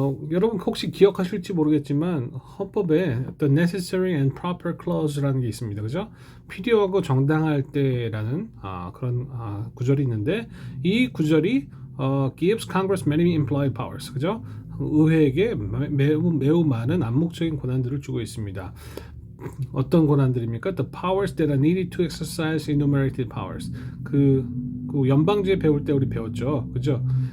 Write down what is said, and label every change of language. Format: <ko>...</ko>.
<ko>여러분 혹시 기억하실지 모르겠지만 헌법에 the necessary and proper clause라는 게 있습니다. 그죠? 필요하고 정당할 때라는 그런 구절이 있는데 이 구절이</ko> <en>gives Congress many implied powers.</en> <ko>그죠? 의회에게 매우 많은 암묵적인 권한들을 주고 있습니다. 어떤 권한들입니까?</ko> <en>The powers that are needed to exercise enumerated powers.</en> <ko>그 연방제 배울 때 우리 배웠죠, 그죠?</ko>